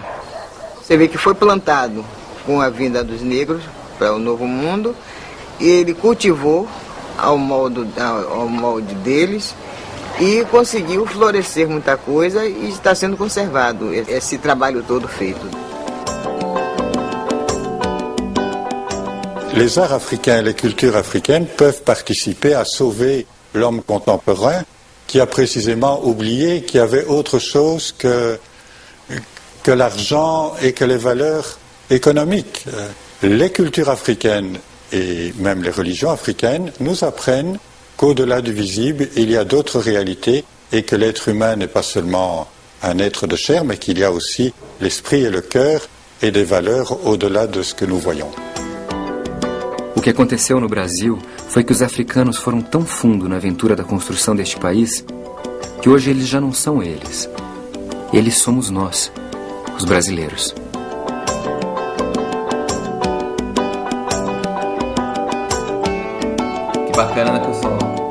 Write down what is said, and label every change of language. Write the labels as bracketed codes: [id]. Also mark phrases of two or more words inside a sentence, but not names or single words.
[pt] Você vê que foi plantado com a vinda dos negros para o Novo Mundo, e ele cultivou ao molde deles e conseguiu florescer muita coisa e está sendo conservado esse trabalho todo feito. [fr] Les arts africains et les cultures africaines peuvent participer à sauver l'homme contemporain qui a précisément oublié qu'il y avait autre chose que l'argent et que les valeurs économiques. Les cultures africaines et même les religions africaines nous apprennent qu'au-delà du visible, il y a d'autres réalités et que l'être humain n'est pas seulement un être de chair, mais qu'il y a aussi l'esprit et le cœur et des valeurs au-delà de ce que nous voyons. [pt] O que aconteceu no Brasil foi que os africanos foram tão fundo na aventura da construção deste país que hoje eles já não são eles. Eles somos nós, os brasileiros. que bacana, né, pessoal?